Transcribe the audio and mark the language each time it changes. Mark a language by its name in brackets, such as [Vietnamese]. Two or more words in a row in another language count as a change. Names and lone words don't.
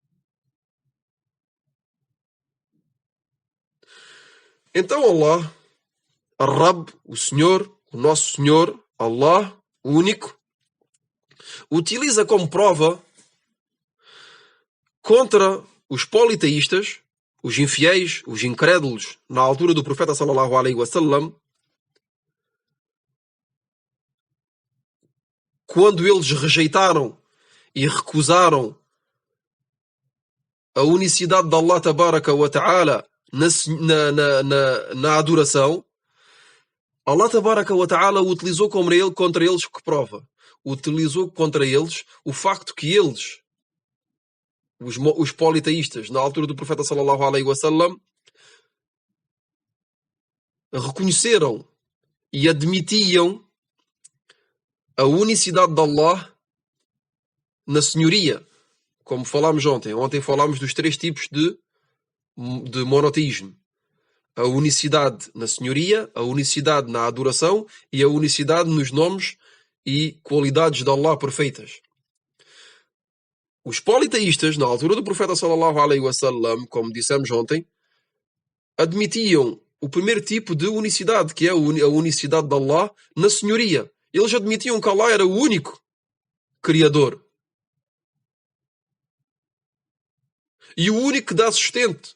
[Portuguese] Então Allah, Ar-Rabb, o Senhor, o nosso Senhor, Allah, o único, utiliza como prova contra os politeístas, os infiéis, os incrédulos, na altura do profeta [Arabic] صلى الله عليه وسلم, [Portuguese] quando eles rejeitaram e recusaram a unicidade de [Arabic] الله تبارك وتعالى [Portuguese] na adoração, [Arabic] الله تبارك وتعالى [Portuguese] utilizou contra eles que prova? Utilizou contra eles o facto que eles, os politeístas, na altura do profeta [Arabic] صلى الله عليه وسلم, [Portuguese] reconheceram e admitiam a unicidade de Allah na senhoria. Como falámos ontem. Ontem falámos dos 3 tipos de monoteísmo. A unicidade na senhoria, a unicidade na adoração e a unicidade nos nomes e qualidades de Allah perfeitas. Os politeístas, na altura do profeta [Arabic] صلى الله عليه وسلم, [Portuguese] como dissemos ontem, admitiam o primeiro tipo de unicidade, que é a unicidade de Allah na senhoria. Eles admitiam que Allah era o único criador. E o único que dá sustento.